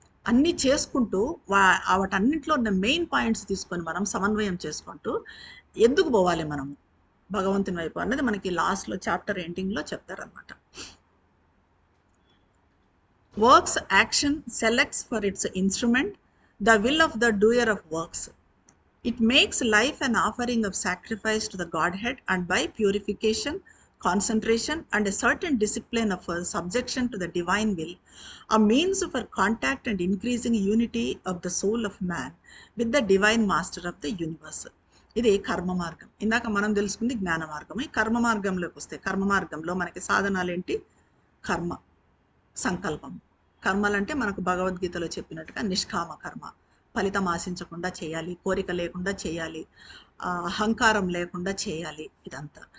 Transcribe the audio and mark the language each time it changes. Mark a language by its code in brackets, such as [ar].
[te] అన్నీ చేసుకుంటూ వాటన్నింటిలో ఉన్న మెయిన్ పాయింట్స్ తీసుకొని మనం సమన్వయం చేసుకుంటూ ఎందుకు పోవాలి మనము భగవంతుని వైపు అన్నది మనకి లాస్ట్లో చాప్టర్ ఎండింగ్లో చెప్తారనమాట. [en] Works action selects for its instrument the will of the doer of works. It makes life an offering of sacrifice to the Godhead, and by purification, concentration, and a certain discipline of subjection to the divine will, a means for contact and increasing unity of the soul of man with the divine master of the universe. [te] ఇది కర్మ మార్గం. ఇందాక మనం తెలుసుకుంది జ్ఞాన మార్గం. ఈ కర్మ మార్గంలోకి వస్తే కర్మ మార్గంలో మనకి సాధనాలు ఏంటి? కర్మ, సంకల్పం. కర్మలంటే మనకు భగవద్గీతలో చెప్పినట్టుగా నిష్కామ కర్మ, ఫలితం ఆశించకుండా చేయాలి, కోరిక లేకుండా చేయాలి, అహంకారం లేకుండా చేయాలి, ఇదంతా.